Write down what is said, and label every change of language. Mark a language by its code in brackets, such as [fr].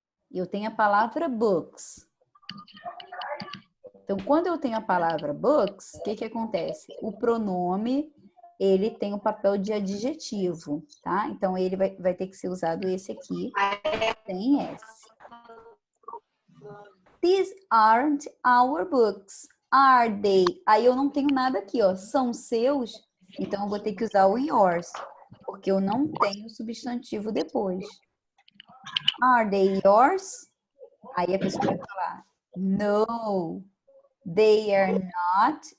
[pt] E eu tenho a palavra books. Então, quando eu tenho a palavra books, o que acontece? O pronome, ele tem o papel de adjetivo, tá? Então, ele vai ter que ser usado esse aqui, sem S. [en] These aren't our books, are they? [pt] Aí eu não tenho nada aqui, ó. São seus? Então, eu vou ter que usar o yours, porque eu não tenho substantivo depois. [en] Are they yours? [pt] Aí a pessoa vai falar, [en] no, they are not.